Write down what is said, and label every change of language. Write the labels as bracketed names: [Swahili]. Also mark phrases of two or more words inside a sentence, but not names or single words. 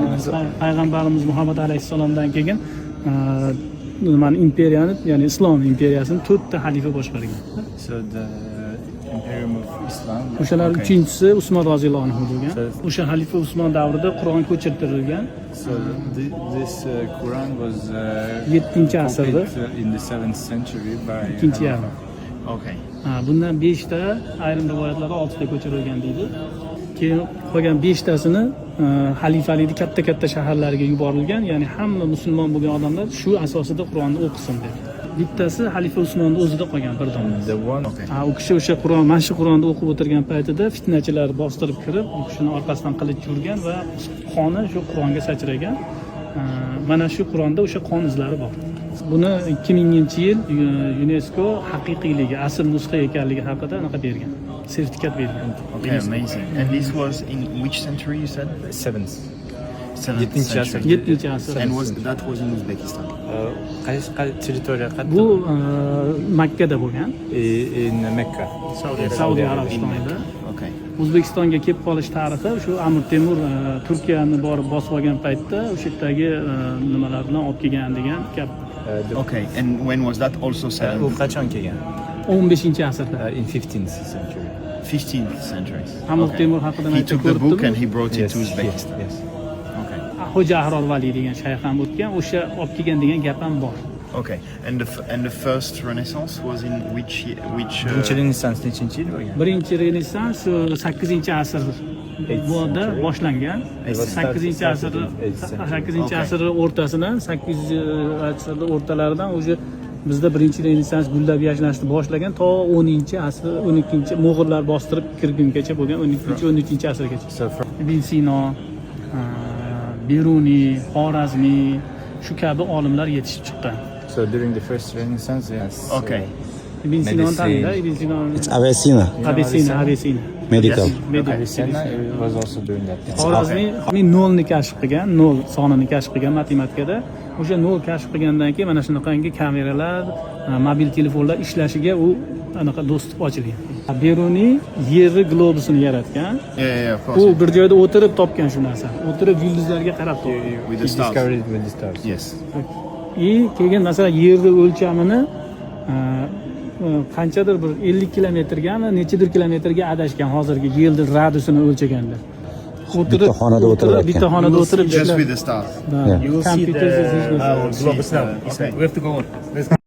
[Uzbek] payg'ambarimiz Muhammad alayhissalomdan keyin nimani imperiyani, ya'ni islom imperiyasini 4 ta xalifa boshqargan. [English] So the Imperium of Islam. [Uzbek] O'shalar uchinchisi Usmon roziyallohu anhu bo'lgan. O'sha xalifa Usmon davrida Qur'on ko'chirtirilgan. [English] So this Quran was [Uzbek] 7-asrda [English] in the 7th century by [Uzbek] ikkinchi yarmi. Okay. Bundan 5 ta, ayrim rivoyatlarda 6 ta ko'chirilgan deydi. Keyin qolgan 5 tasini xalifalikni katta shaharlarga yuborilgan, ya'ni hamma musulmon bo'lgan odamlar shu asosida Qur'onni o'qisin deb. Bittasi xalifa Usmonning o'zida qolgan bir dona. U kishi o'sha Qur'on, mana shu Qur'onni o'qib o'tirgan paytida fitnachilar bostirib kirib, u kishining orqasidan qilich yurgan va qoni shu Qur'onga sachragan. Mana shu Qur'onda o'sha qon izlari bor. Buni 2000-yil UNESCO haqiqiyligi, asl nusxa ekanligi haqida anaqa bergan. Sertifikat bergan. [English] Okay, amazing. And this was in which century you said? 7th. 7th century. [Uzbek] 7-asr. [English] And that was in Uzbekistan. [Uzbek] Qaysi territoriya qayerda? Bu Makkada bo'lgan. [English] In Mecca. [Uzbek] Saudiya Arabistonida. Okay. O'zbekistonga kelib qolish tarixi shu Amir Temur Turkiyani borib bosib olgan paytda o'sha yerdagi nimalar bilan olib kelgan degan gap. [English] Okay. And when was that also said? [Uzbek] U qachon kelgan? 15-asrda. [English] In 15th century. 15th century. [Uzbek] Amir Temur haqida [English] He took the book and he brought it to Yes, Uzbekistan. yes. Okay. [Uzbek] Xo'ja Ahror Vali degan shayx ham o'tgan, o'sha olib kelgan degan gap ham bor. [English] Okay. And the first Renaissance was in which [Uzbek] Birinchi Renessans nechinchi yil bo'lgan? Birinchi Renessans 8-asr bo'ldi boshlangan. 8-asr o'rtasidan 8-asr o'rtalaridan o'sha bizda birinchi Renessans gullab yashnashni boshlagan to 10-asr, 12-chi mo'g'ullar bostirib kirgungacha bo'lgan 12-13-asrgacha. Ibn Sino, Biruni, Xorazmiy shu kabi olimlar yetishib chiqqan. [English] So during the first Renaissance, yes. Okay. [Uzbek] Ibn Sino tanida, Ibn Sino. [English] It's Avicenna. Avicenna. Medical. Avicenna was also doing that. [Uzbek] Xorazmiy nolni kashf qilgan, nol sonini kashf qilgan matematikada. O'sha nol kashf qilgandan keyin mana shunaqangi kameralar, mobil telefonlar ishlashiga u anaqa do'stlik ochilgan. Biruni Yerni globusini yaratgan. [English] Yeah, of course. [Uzbek] U bir joyda o'tirib topgan shu narsani. O'tirib yulduzlarga qarab topgan. [English] With the stars. Discovered it with the stars. Yes. [Uzbek] Keyin masalan Yerni o'lchamini qanchadir bir 50 kilometrgami, nechadir kilometrga adashgan hozirgi Yerni radiusini o'lchaganlar. Bitta xonada o'tirib, bitta xonada o'tirib [English] Just with the stars. You will see the globus now. Okay. We have to go on. Let's go.